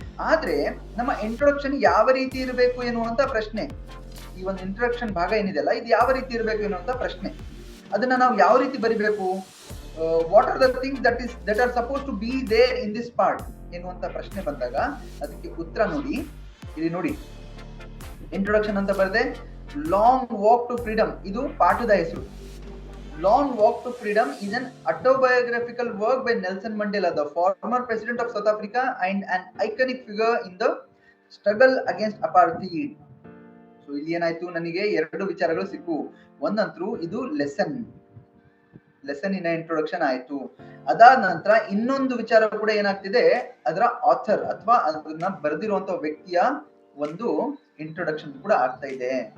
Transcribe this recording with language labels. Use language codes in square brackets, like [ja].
[kn] ಆದ್ರೆ ನಮ್ಮ ಇಂಟ್ರೊಡಕ್ಷನ್ ಯಾವ ರೀತಿ ಇರಬೇಕು ಎನ್ನುವಂತ ಪ್ರಶ್ನೆ, ಈ ಒಂದು ಇಂಟ್ರೊಡಕ್ಷನ್ ಭಾಗ ಏನಿದೆಯಲ್ಲ, ಇದು ಯಾವ ರೀತಿ ಇರಬೇಕು ಎನ್ನುವಂತ ಪ್ರಶ್ನೆ, ಅದನ್ನ ನಾವು ಯಾವ ರೀತಿ ಬರಿಬೇಕು, [en] what are the things that are suppose to be there in this part [kn] ಎನ್ನುವಂತ ಪ್ರಶ್ನೆ ಬಂದಾಗ ಅದಕ್ಕೆ ಉತ್ತರ ನೋಡಿ, ಇಲ್ಲಿ ನೋಡಿ, ಇಂಟ್ರೊಡಕ್ಷನ್ ಅಂತ ಬರದೆ ಲಾಂಗ್ ವಾಕ್ ಟು ಫ್ರೀಡಮ್, ಇದು ಪಾಠದ ಹೆಸರು. [en] Long walk to freedom is an autobiographical work by Nelson Mandela, the former president of South Africa and an iconic figure in the struggle against apartheid. [kn] So ಇಲ್ಲಿ ಏನಾಯ್ತು, ನನಗೆ ಎರಡು ವಿಚಾರಗಳು ಸಿಕ್ಕು. ಒಂದಂತರೂ ಇದು ಲೆಸನ್ ಇನ ಇಂಟ್ರೊಡಕ್ಷನ್ ಆಯ್ತು. ಅದಾದ ನಂತರ ಇನ್ನೊಂದು ವಿಚಾರ ಕೂಡ ಏನಾಗ್ತಿದೆ, ಅದರ ಆಥರ್ ಅಥವಾ ಅದನ್ನ ಬರೆದಿರುವಂತ ವ್ಯಕ್ತಿಯ ಒಂದು ಇಂಟ್ರೊಡಕ್ಷನ್ ಕೂಡ ಆಗ್ತಾ ಇದೆ.